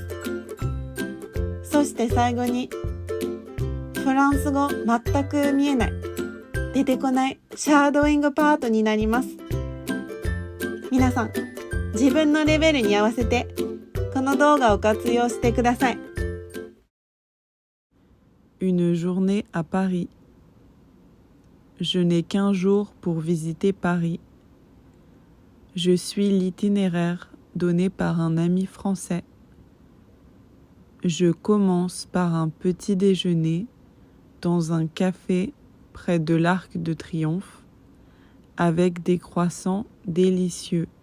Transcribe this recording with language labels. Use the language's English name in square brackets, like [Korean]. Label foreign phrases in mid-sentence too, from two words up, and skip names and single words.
[Japanese] そして最後にフランス語全く見えない、出てこないシャードウィングパートになります。皆さん、自分のレベルに合わせてこの動画を活用してください。 [French] Une journée à Paris. Je n'ai qu'un jour pour visiter Paris. Je suis l'itinéraire donné par un ami français. Je commence par un petit déjeuner dans un café près de l'Arc de Triomphe avec des croissants délicieux.